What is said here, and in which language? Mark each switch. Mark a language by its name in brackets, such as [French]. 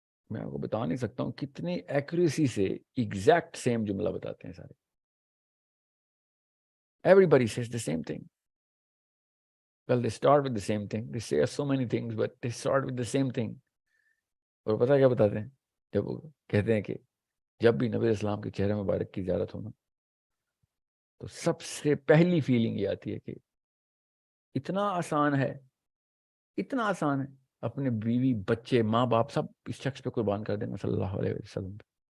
[Urdu] میں آپ کو بتا نہیں سکتا ہوں کتنے ایکوریسی سے [English] exact same [Urdu] جملہ بتاتے ہیں سارے. [English] Everybody says the same thing. Well, they start with the same thing. They say so many things, but they start with the same thing. [Urdu] اور پتہ کیا بتاتے ہیں, جب وہ کہتے ہیں کہ جب بھی نبی اسلام کے چہرے مبارک کی زیارت ہونا تو سب سے پہلی فیلنگ یہ آتی ہے کہ اتنا آسان ہے, اتنا آسان ہے اپنے بیوی بچے ماں باپ سب اس شخص پہ قربان کر دینا صلی اللہ علیہ وسلم پہ.